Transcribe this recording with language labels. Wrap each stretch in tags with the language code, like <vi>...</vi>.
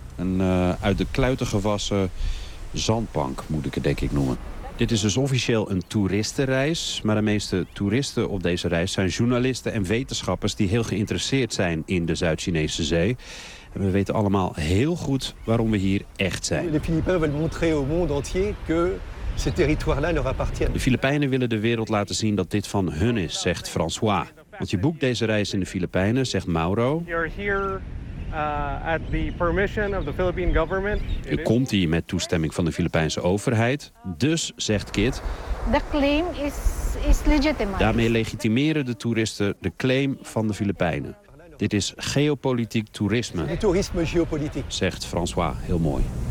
<nl>Een uit de kluiten gewassen zandbank, moet ik het denk ik noemen. Dit is dus officieel een toeristenreis. Maar de meeste toeristen op deze reis zijn journalisten en wetenschappers die heel geïnteresseerd zijn in de Zuid-Chinese Zee. En we weten allemaal heel goed waarom we hier echt zijn. De Filipijnen willen</nl> <fr>montrer au monde entier que ce territoire-là leur appartient.</fr> <nl>De Filipijnen willen de wereld laten zien dat dit van hun is, zegt François. Want je boekt deze reis in de Filipijnen, zegt Mauro.</nl> <en>At the permission of the Philippine government.</en> <nl>Je komt hier met toestemming van de Filipijnse overheid. Dus, zegt Kit,</nl> <en>the claim is legitimate.</en> <nl>Daarmee legitimeren de toeristen de claim van de Filipijnen. Dit is geopolitiek toerisme. Toerisme geopolitiek, zegt François heel mooi.</nl>